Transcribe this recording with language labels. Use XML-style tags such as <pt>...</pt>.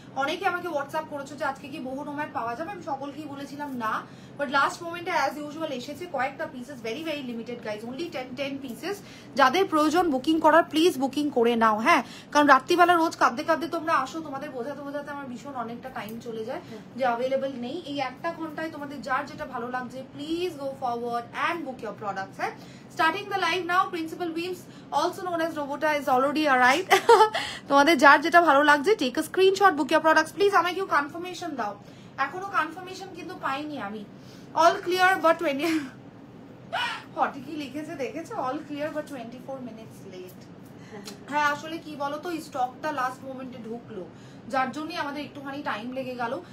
<bn>অনেকে আমাকে হোয়াটসঅ্যাপ করেছো যে আজকে কি boho nomad পাওয়া যাবে, আমি সকলকেই বলেছিলাম না, বাট লাস্ট মোমেন্টে</bn> <en>as usual</en> <bn>এসেছে কয়েকটা pieces,</bn> <en>Very very limited guys, only 10 pieces.</en> <bn>যাদের প্রয়োজন বুকিং করার, প্লিজ বুকিং করে নাও। হ্যাঁ, কারণ রাত্রিবেলা রোজ কাঁদতে কাঁদতে তোমরা আসো, তোমাদের বোঝাতে বোঝাতে আমার ভীষণ অনেকটা টাইম চলে যায় যে অ্যাভেলেবল নেই। এই 1টা ঘন্টায় তোমাদের যার যেটা ভালো লাগছে</bn> <en>Please go forward and book your products. হ্যাঁ, starting the live now. Principal Weaves, also known as Robota, is already arrived.</en> <bn>তোমাদের যার যেটা ভালো লাগছে</bn> <en>Take a screenshot, book your products please.</en> <bn>আমাকে কেউ কনফার্মেশন দাও, এখনো কনফার্মেশন কিন্তু পাইনি আমি।</bn> <en>all clear but 20</en> <bn>হটে কি লিখেছে দেখেছো,</bn> <en>All clear but 24 minutes late.</en> <bn>হ্যাঁ, আসলে কি বলতো, এই স্টকটা লাস্ট মোমেন্টে ঢুকলো, যার জন্যই আমাদের একটুখানি টাইম লেগে গেল।</bn>